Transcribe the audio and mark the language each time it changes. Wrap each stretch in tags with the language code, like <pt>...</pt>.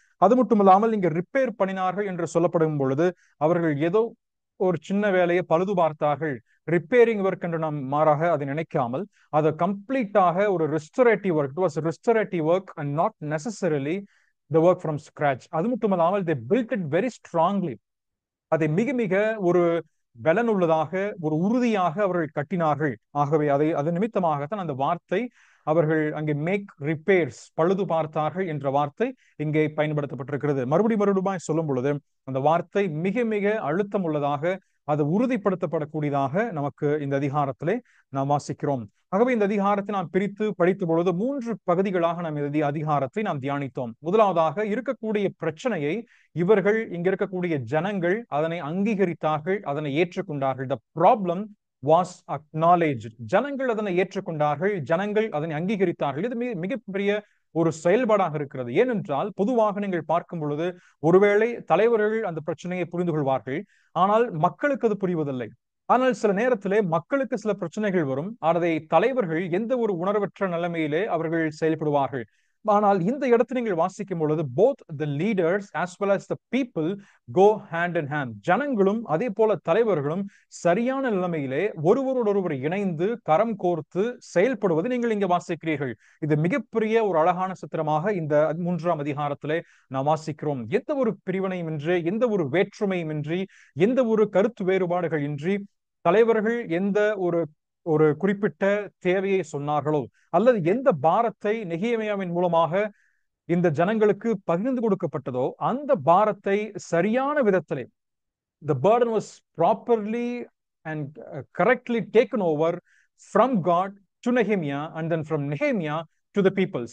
<ta>அது மட்டுமில்லாமல் இங்க ரிப்பேர் பண்ணினார்கள் என்று சொல்லப்படும் பொழுது அவர்கள் ஏதோ ஒரு சின்ன வேலையை பழுது பார்த்தார்கள், ரிப்பேரிங் ஒர்க் என்று நாம் மாறாக அதை நினைக்காமல் அது கம்ப்ளீட்டாக ஒரு</ta> <en>Restorative work. It was restorative work and not necessarily the work from scratch.</en> <ta>அது மட்டுமல்லாமல்</ta> <en>they built it very strongly.</en> <ta>அதை மிக மிக ஒரு பலனுள்ளதாக ஒரு உறுதியாக அவர்கள் கட்டினார்கள். ஆகவே அது நிமித்தமாகத்தான் அந்த வார்த்தை அவர்கள் அங்கே</ta> <en>make repairs,</en> <ta>பழுது பார்த்தார்கள் என்ற வார்த்தை இங்கே பயன்படுத்தப்பட்டிருக்கிறது. மறுபடியும் சொல்லும் பொழுது அந்த வார்த்தை மிக மிக அழுத்தம் உள்ளதாக, அது உறுதிப்படுத்தப்படக்கூடியதாக நமக்கு இந்த அதிகாரத்திலே நாம் வாசிக்கிறோம். ஆகவே இந்த அதிகாரத்தை நாம் பிரித்து படித்த பொழுது 3 பகுதிகளாக நாம் இந்த அதிகாரத்தை நாம் தியானித்தோம். முதலாவதாக இருக்கக்கூடிய பிரச்சனையை இவர்கள் இங்க இருக்கக்கூடிய ஜனங்கள் அதனை அங்கீகரித்தார்கள், அதனை ஏற்றுக்கொண்டார்கள்.</ta> <en>The problem was acknowledged.</en> <ta>ஜனங்கள் அதனை ஏற்றுக்கொண்டார்கள், ஜனங்கள் அதனை அங்கீகரித்தார்கள். இது மிகப்பெரிய ஒரு செயல்பாடாக இருக்கிறது. ஏனென்றால் பொதுவாக நீங்கள் பார்க்கும் பொழுது ஒருவேளை தலைவர்கள் அந்த பிரச்சனையை புரிந்து கொள்வார்கள், ஆனால் மக்களுக்கு அது புரிவதில்லை. ஆனால் சில நேரத்திலே மக்களுக்கு சில பிரச்சனைகள் வரும், அதை தலைவர்கள் எந்த ஒரு உணர்வற்ற நிலைமையிலே அவர்கள் செயல்படுவார்கள். ஆனால் இந்த இடத்தை நீங்கள் வாசிக்கும் பொழுது</ta> <en>both the leaders as well as the people go hand in hand.</en> <ta>ஜனங்களும் அதே போல தலைவர்களும் சரியான நிலைமையிலே ஒருவரோடொருவர் இணைந்து கரம் கோர்த்து செயல்படுவது நீங்கள் இங்கே வாசிக்கிறீர்கள். இது மிகப்பெரிய ஒரு அழகான சித்திரமாக இந்த 3ஆம் அதிகாரத்திலே நாம் வாசிக்கிறோம். எந்த ஒரு பிரிவினையும் இன்றி, எந்த ஒரு வேற்றுமையும் இன்றி, எந்த ஒரு கருத்து வேறுபாடுகள் இன்றி தலைவர்கள் எந்த ஒரு குறிப்பிட்ட தேவையை சொன்னார்களோ அல்லது எந்த பாரத்தை நெகேமியாவின் மூலமாக இந்த ஜனங்களுக்கு பகிர்ந்து கொடுக்கப்பட்டதோ அந்த பாரத்தை சரியான விதத்திலே</ta> <en>the burden was properly and correctly taken over from God to Nehemiah and then from Nehemiah to the people.</en>